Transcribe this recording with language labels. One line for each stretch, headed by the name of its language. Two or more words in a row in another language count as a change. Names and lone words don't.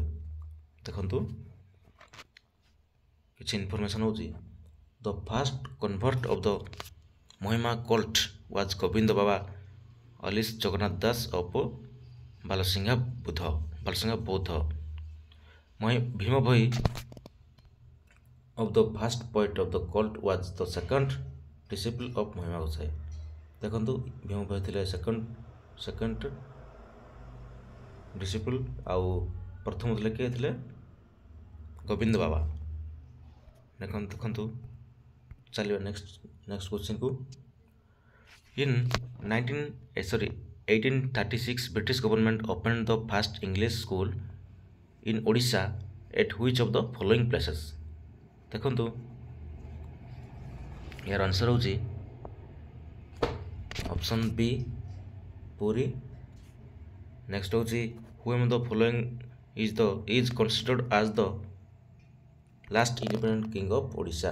Odia: ଦେଖନ୍ତୁ କିଛି ଇନଫର୍ମେସନ୍ ହେଉଛି
English: the first convert of the Mahima cult was Gobinda Baba alias Jagannath Das of Balasingha Boudh. ଭୀମ ଭୋଇ of the first poet of the cult was the second disciple of ମହିମା ଗୋସାଇ।
Odia: ଦେଖନ୍ତୁ ଭୀମ ଭୋଇ ଥିଲେ ସେକେଣ୍ଡ ଡିସିପଲ୍, ଆଉ ପ୍ରଥମ ଥିଲେ କିଏ ଥିଲେ? ଗୋବିନ୍ଦ ବାବା। ଦେଖନ୍ତୁ ଚାଲିବା
English: next questionକୁ। In 1836 British government opened the first English school in Odisha at which of the following places?
Odia: ଦେଖନ୍ତୁ यार आंसर ହେଉଛି
English: option B
Odia: ପୁରୀ।
English: ନେକ୍ସଟ ହେଉଛି who am the following is considered as the last independent king of Odisha.